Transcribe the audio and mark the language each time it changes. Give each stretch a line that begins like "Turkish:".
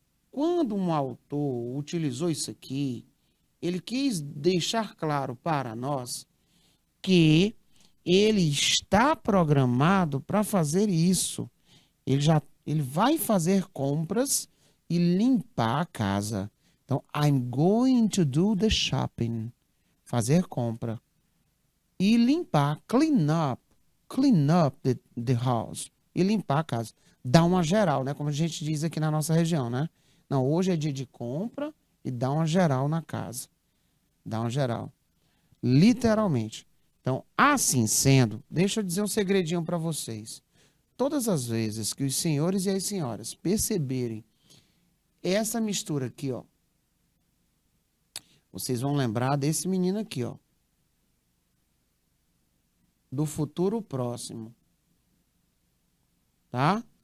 Portuguese: Quando um autor utilizou isso aqui, ele quis deixar claro para nós que ele está programado para fazer isso. Ele vai fazer compras e limpar a casa. Então,
English: I'm going to do the shopping.
Portuguese: Fazer compra. E limpar,
English: clean up the house.
Portuguese: E limpar a casa. Dá uma geral, né? Como a gente diz aqui na nossa região, né? Não, hoje é dia de compra e dá uma geral na casa. Dá uma geral. Literalmente. Então, assim sendo, deixa eu dizer um segredinho para vocês. Todas as vezes que os senhores e as senhoras perceberem essa mistura aqui, ó, vocês vão lembrar desse menino aqui, ó, do futuro próximo. Tá?